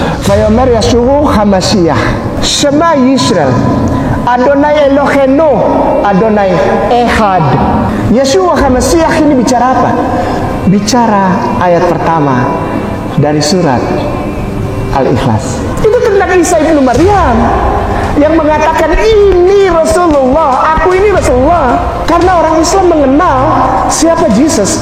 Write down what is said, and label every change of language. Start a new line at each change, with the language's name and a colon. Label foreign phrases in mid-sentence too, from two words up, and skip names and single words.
Hebrew: ויאמר ישוע המשיח שמע ישראל אדוני אלוהינו אדוני אחד.
Indonesian: Yeshua Hamashiach ini bicara apa? Bicara ayat pertama dari surat Al-Ikhlas. Itu tentang Isa ibnu Maryam yang mengatakan ini Rasulullah, aku ini Rasulullah. Karena orang Islam mengenal siapa Yesus.